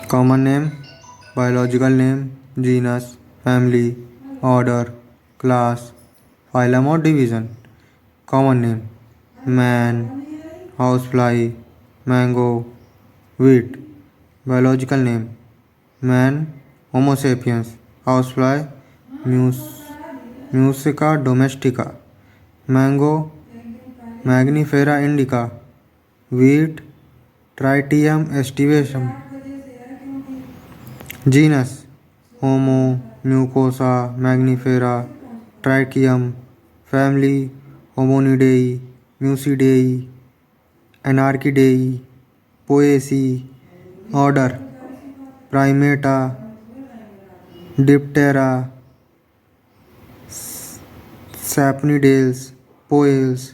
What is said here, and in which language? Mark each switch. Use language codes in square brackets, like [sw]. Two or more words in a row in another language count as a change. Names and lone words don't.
[en] Common name, biological name, genus, family, order, class, phylum or division. Common name, man, housefly, mango, wheat. Biological name, man, Homo sapiens, housefly, Musica domestica, mango, Magnifera indica, wheat, Tritium aestivum. Genus, Homo, Mucosa, Magnifera, Tritium. Family, Hominidae, Musidae, Anarchidae, Poaceae. Order, Primata, Diptera, Sapnidales, Poales.